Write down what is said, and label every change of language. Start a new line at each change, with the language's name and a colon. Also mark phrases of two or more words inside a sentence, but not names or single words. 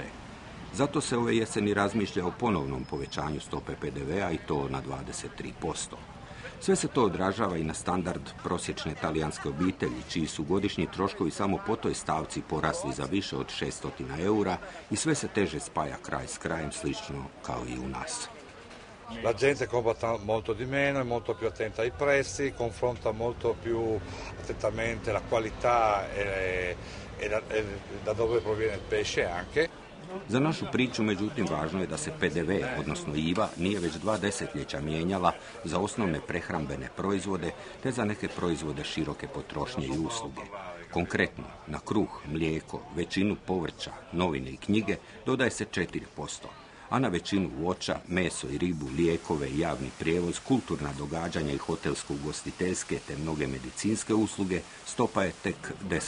Croatian: Zato se ove jeseni razmišlja o ponovnom povećanju stope PDV-a i to na 23%. Sve se to odražava i na standard prosječne talijanske obitelji, čiji su godišnji troškovi samo po toj stavci porasli za više od 600 eura i sve se teže spaja kraj s krajem, slično kao i u nas.
Italian: La gente compra molto di meno, è molto più attenta ai prezzi, confronta molto più attentamente la qualità e da dove proviene il pesce anche.
Croatian: Za našu priču, međutim, važno je da se PDV, odnosno IVA, nije već 2 desetljeća mijenjala za osnovne prehrambene proizvode, te za neke proizvode široke potrošnje i usluge. Konkretno, na kruh, mlijeko, većinu povrća, novine i knjige dodaje se 4%, a na većinu voća, meso i ribu, lijekove, javni prijevoz, kulturna događanja i hotelsko-ugostiteljske te mnoge medicinske usluge stopa je tek 10%.